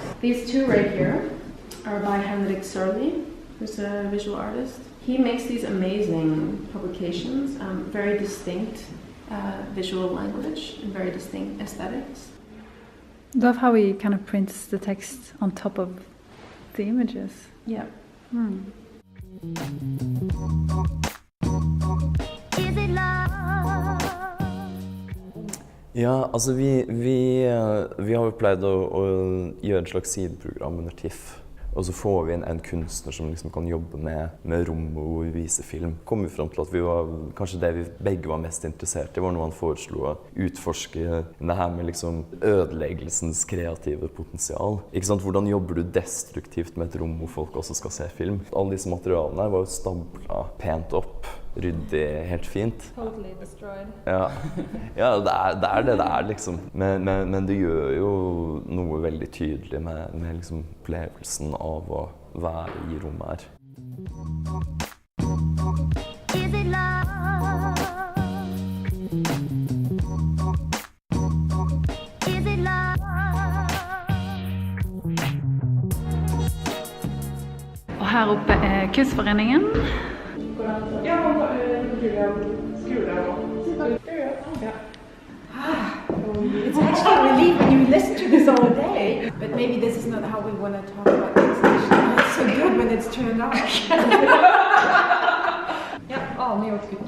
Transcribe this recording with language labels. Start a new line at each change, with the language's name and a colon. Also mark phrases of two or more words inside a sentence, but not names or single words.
English: These two right here are by Henrik Sørli, who's a visual artist. He makes these amazing publications, very distinct visual language and very distinct aesthetics. Love how he kind of prints the text on top of the images. Yeah.
Norwegian: Ja, altså vi har jo pleid å gjøre et slags sideprogram under TIFF. Og så får vi inn en kunstner som liksom kan jobbe med rom og vise film. Kom vi frem til at kanskje det vi begge var mest interessert i, var noe han foreslo å utforske det her med liksom ødeleggelsens kreative potensial. Ikke sant? Hvordan jobber du destruktivt med et rom hvor folk også skal se film? Alle disse materialene her var jo stablet pent opp, ryddig, helt fint.
English: Totally destroyed.
Norwegian: Ja, det er det liksom. Men det gjør jo noe veldig tydelig med liksom opplevelsen av å være i rommet her. Og her oppe er kunstforeningen.
English: It's actually a relief when you listen to this all day. But maybe this is not how we want to talk about the exhibition. It's so good when it's turned off. New York Culture.